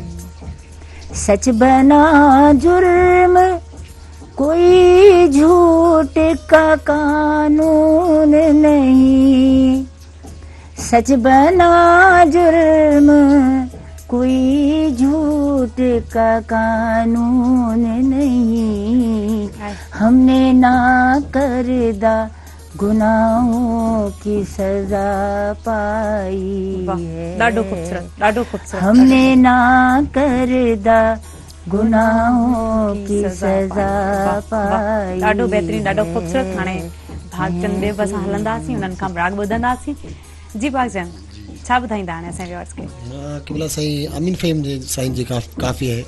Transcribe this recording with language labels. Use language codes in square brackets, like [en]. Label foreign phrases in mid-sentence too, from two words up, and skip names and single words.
[ur] سچ بنا جرم کوئی جھوٹ کا قانون نہیں، سچ بنا جرم کوئی جھوٹ کا قانون نہیں. ہم نے نا کردہ گناہوں کی سزا پائی ہے. [sd] ॾाढो ख़ूबसूरत, ॾाढो ख़ूबसूरत। [ur] ہم نے نا کردہ گناہوں کی سزا پائی. [sd] ॾाढो बहितरीन, ॾाढो ख़ूबसूरत। हाणे भागचंद देव असां हलंदासीं, उन्हनि खां राग ॿुधंदासीं। जी भागचंद, छा ॿुधाईंदा हाणे असांजे व्यूअर्स खे? केवल साईं अमीन फ़हीम जे साईं जी काफ़ी है।